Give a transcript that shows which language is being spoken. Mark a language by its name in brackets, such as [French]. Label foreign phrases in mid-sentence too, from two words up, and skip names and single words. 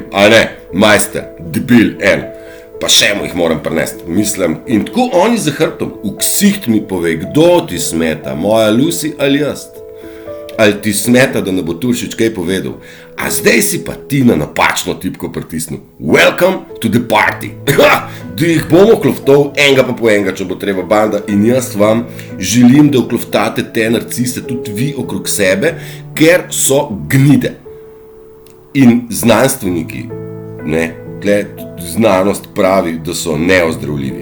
[Slovenian] A ne, majster, debil, en. Pa še mu jih moram prinesti, mislim. In tako oni za hrbtom, v ksiht mi pove, kdo ti smeta, moja Lucy ali jaz? Ali ti smeta, da ne bo Turšič kaj povedal? A zdaj si pa ti na napačno tipko pritisnil. [English] Welcome to the party. [Slovenian] Da jih bomo kloftov, enega pa po enega, če bo treba banda. In jaz vam želim, da vkloftate te narcise tudi vi okrog sebe, ker so gnide. In znanstveniki, znanost pravi, da so neozdravljivi.